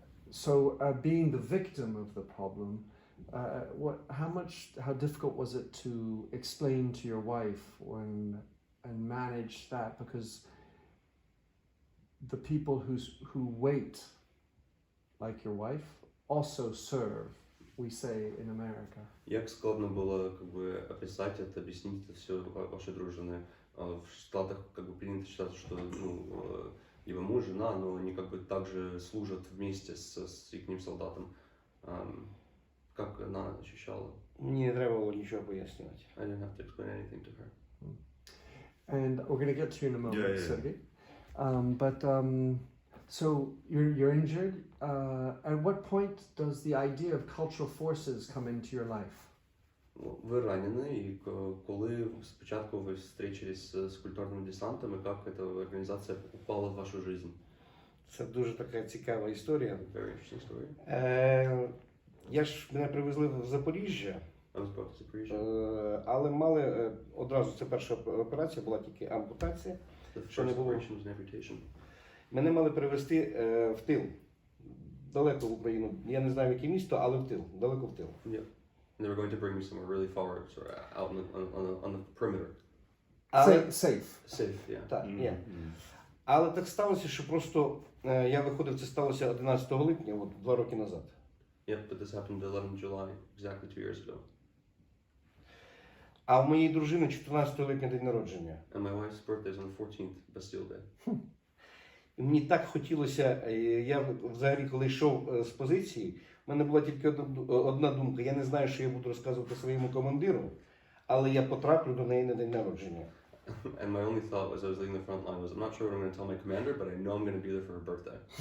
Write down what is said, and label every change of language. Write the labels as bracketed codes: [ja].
[en] So being the victim of the problem, how difficult was it to explain to your wife and manage that, because the people who wait, like your wife, also serve, we say in America. [ru] Як складно было как бы описать это, объяснить это все вашей дружине? В Штатах как бы принято считать, что либо муж, жена, но они как бы также служат вместе с их солдатом. Как она ощущала? [uk] Мені не треба було нічого пояснювати. [en] I didn't have to explain anything to her. And we're going to get to you in a moment, Yeah. Sergei. So you're injured. At what point does the idea of cultural forces come into your life? [ru] Ви ранены, и [uk] коли спочатку [ru] вы встретились с культурным десантом, и как эта организация упала в вашу жизнь? [uk] Це дуже така цікава історія. [en] Very interesting story. [uk] Мене привезли в Запоріжжя, [en] I was brought to Zaporizhzhia. [uk] але мали одразу, це перша операція, була тільки ампутація. [en] The [uk] Що не [en] first [uk] було. [en] operation was an amputation. [uk] Мене мали привезти в тил, далеко в Україну. Я не знаю, в яке місто, але в тил, далеко в тил. [en] Yeah. And they were going to bring me somewhere really far, sort of out on the perimeter. [uk] Але, [en] Safe. Safe, yeah. [uk] так, є. Але так сталося, що просто я виходив, це сталося 11 липня, от 2 роки назад. [en] Yep, but this happened 11 July, exactly 2 years ago. [uk] А в моєї дружини 14 липня день народження. [en] And my wife's birthday is on the 14th, Bastille Day. [uk] І мені так хотілося, я взагалі, коли йшов з позиції, в мене була тільки одна думка. Я не знаю, що я буду розказувати своєму командиру, але я потраплю до неї на день народження. [en] And my only thought as I was leaving the front line was, I'm not sure what I'm going to tell my commander, but I know I'm going to be there for her birthday.